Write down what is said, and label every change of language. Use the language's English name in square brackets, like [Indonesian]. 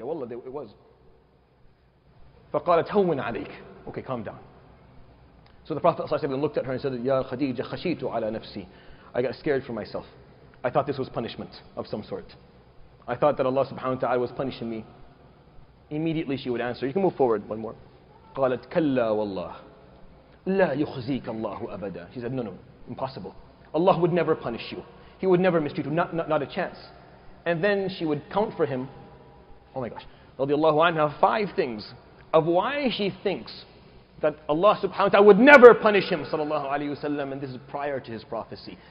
[English] Wallah, it was. [Arabic] فَقَالَتْ هَوِّنْ عَلَيْكَ. [English] Okay, calm down. So the Prophet ﷺ looked at her and said, Ya Khadija, [Arabic] khashitu ala nafsi. [English] I got scared for myself. I thought this was punishment of some sort. I thought that Allah subhanahu wa ta'ala was punishing me. Immediately she would answer. You can move forward one more. [Arabic] قالت كلا والله لا يخزيك الله أبدا. [English] She said, no, impossible. Allah would never punish you. He would never mistreat you, not a chance. And then she would count for him, oh my gosh, radiallahu anha, 5 things of why she thinks that Allah subhanahu wa ta'ala would never punish him, sallallahu alayhi wasallam, and this is prior to his prophecy.